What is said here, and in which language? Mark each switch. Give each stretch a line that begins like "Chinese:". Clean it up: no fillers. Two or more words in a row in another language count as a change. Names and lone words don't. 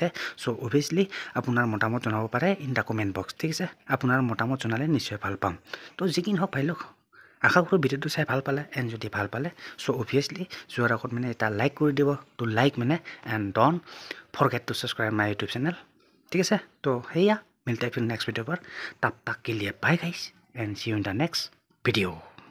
English: so obviously
Assamese: আপোনাৰ মতামত জনাব পাৰে
English: in the comment box,
Assamese: ঠিক আছে। আপোনাৰ মতামত জনালে নিশ্চয় ভাল পাম। তো যিকি নহওক ভাই লওক, আশা কৰোঁ ভিডিঅ'টো চাই ভাল পালে। এণ্ড যদি ভাল পালে
English: so obviously
Assamese: যোৱাৰ আগত মানে এটা লাইক কৰি দিব। তো লাইক মানে
English: and don't forget to subscribe my YouTube channel,
Assamese: ঠিক আছে। তো সেয়া
Hindi: মিলতে हैं फिर
English: next video
Hindi: पर, तब तक के लिए
English: bye guys and see you in the next video.